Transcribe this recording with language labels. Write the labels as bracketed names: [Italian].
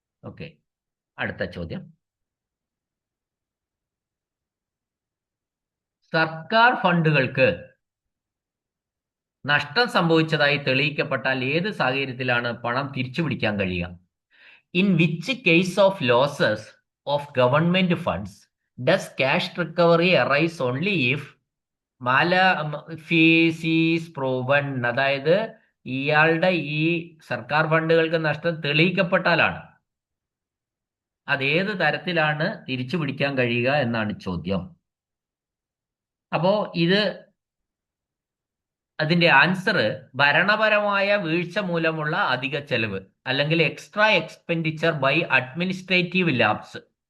[Malayalam] Okay, അടുത്ത ചോദ്യം. സർക്കാർ ഫണ്ടുകൾക്ക് നഷ്ടം സംഭവിച്ചതായി തെളിയിക്കപ്പെട്ടാൽ ഏത് സാഹചര്യത്തിലാണ് പണം തിരിച്ചുപിടിക്കാൻ കഴിയുക? [English] In which case of losses of government funds does cash recovery arise only if malafide is proven? [Malayalam] അതായത് ഇയാളുടെ ഈ സർക്കാർ ഫണ്ടുകൾക്ക് നഷ്ടം തെളിയിക്കപ്പെട്ടാലാണ്. അതേത് തരത്തിലാണ് തിരിച്ചു പിടിക്കാൻ കഴിയുക എന്നാണ് ചോദ്യം. അപ്പോ അതിന്റെ ആൻസർ ഭരണപരമായ വീഴ്ച മൂലമുള്ള അധിക ചെലവ്, അല്ലെങ്കിൽ [English] Extra expenditure by administrative lapse.